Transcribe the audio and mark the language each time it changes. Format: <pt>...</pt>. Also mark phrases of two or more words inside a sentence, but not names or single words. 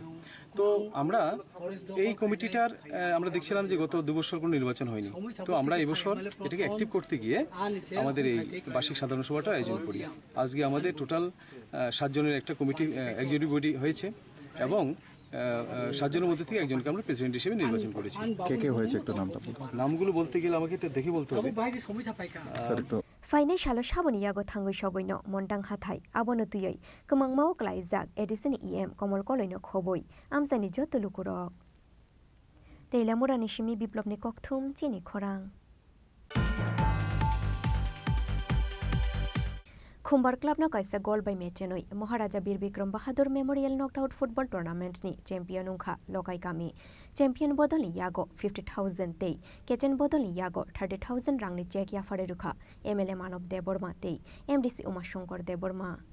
<bn>তো আমরা এই কমিটিটার আমরা দেখছিলাম যে গত 2 বছর কোনো নির্বাচন হয়নি, তো আমরা এবছর এটাকে অ্যাক্টিভ করতে গিয়ে আমাদের এই বার্ষিক সাধারণ সভাটা আয়োজন করি। আজকে আমাদের টোটাল 7 জনের একটা কমিটি</bn> <en>executive body</en> <bn>হয়েছে এবং 7 জনের মধ্যে থেকে একজনকে আমরা প্রেসিডেন্ট হিসেবে নির্বাচন করেছি। কে কে হয়েছে একটু নামগুলো বলতে গেলে আমাকে এটা দেখে বলতে হবে।</bn> <trp>ফাইনাल सालो साबोनि यागो थांगै सगैनो मोनदां हाथाय आबोनो तुयै कमांमाव क्लाइजाक एडिसन इएम कमल कलैनो खबै आमजानि जतलुकुरक तेला मुरानि सिमी बिप्लबनि ककथुम चिनि खरां खुम्बार क्लाबनो कायसा गल बाय मेचेनै महाराजा बीर बिक्रम बाहादुर मेमोरियल नकआउट फुटबल टुर्नामेन्टनि चेम्पियन उंखा लगाय गामि चेम्पियन बदलनि यागो 50,000 तै केचेन बदलनि यागो 30,000 रांनि चेक याफारे रुखा एमएलए मानव देबबर्मा तै एमडीसी उमाशंकर देबबर्मा</trp>